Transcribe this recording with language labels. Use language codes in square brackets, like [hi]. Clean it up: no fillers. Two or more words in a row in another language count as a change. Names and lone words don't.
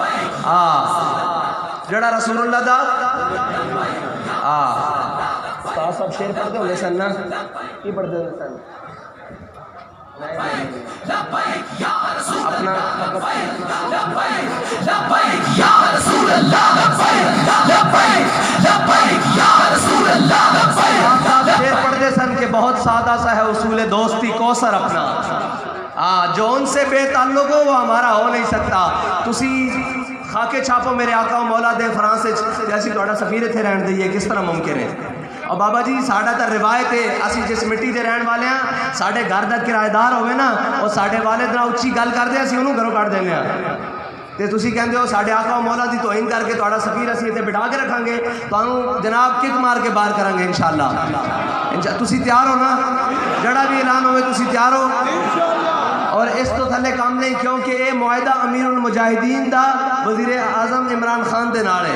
[ur] جڑا رسول اللہ دا استاد صاحب شعر پڑھتے ہوں گے سن نا, کی پڑھتے ہوں سن اپنا شعر پڑھتے سن کہ بہت سادہ سا ہے اصول دوستی کوثر اپنا, جو ان سے بے تعلق ہو وہ ہمارا ہو نہیں سکتا. [pa] تسی خاکے چھاپو میرے آقا و مولا دے فرانس جیسی تھوڑا سفیر اتنے رہن دئیے, کس طرح ممکن ہے؟ اور بابا جی ساڈا تا روایت ہے, اسی جس مٹی دے رہن والے ہیں, ساڈے گھر دا کرایہ دار ہوئے نا, اور ساڈے والد نال اچھی گل کردے اسی انہوں گھروں کٹ دینے ہیں. تے تسی کہندے ہو ساڈے آقا و مولا دی توہین کر کے تھوڑا سفیر اسی اتنے بٹھا کے رکھاں گے, تانوں جناب کک مار کے باہر کریں گے انشاءاللہ. تسی تیار ہو نا؟ جڑا بھی اعلان ہوئے تسی تیار ہو؟ اور اس تو تھلے کام نہیں, کیونکہ اے معاہدہ امیر المجاہدین دا وزیر اعظم عمران خان دے نال ہے.